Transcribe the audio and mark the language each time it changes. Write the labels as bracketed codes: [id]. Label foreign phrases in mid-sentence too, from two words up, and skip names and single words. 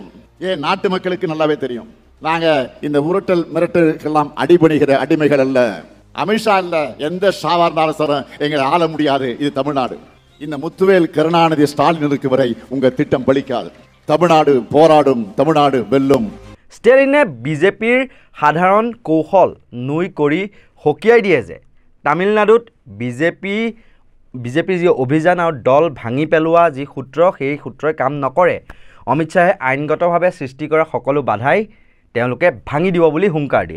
[ta] ஏன் நாட்டு மக்களுக்கு நல்லாவே தெரியும். நாங்க இந்த உருட்டல் மிரட்டலுக்கெல்லாம் அடிபணிகிற அடிமைகள் அல்ல. அமித்ஷா இல்ல, எந்த ஷாவா இருந்தாலும் சார் எங்களை ஆள முடியாது. இது தமிழ்நாடு. இந்த முத்துவேல் கருணாநிதி ஸ்டாலின் இருக்கு வரை உங்க திட்டம் பலிக்காது. தமிழ்நாடு போராடும், தமிழ்நாடு வெல்லும். [as] ষ্টেলিনে বিজেপিৰ সাধাৰণ কৌশল নুই কৰি সকীয়াই দিয়ে যে তামিলনাডুত বিজেপিৰ যি অভিযান আৰু দল ভাঙি পেলোৱা যি সূত্ৰ, সেই সূত্ৰই কাম নকৰে। অমিত শ্বাহে আইনগতভাৱে সৃষ্টি কৰা সকলো বাধাই তেওঁলোকে ভাঙি দিব বুলি হুংকাৰ দিয়ে।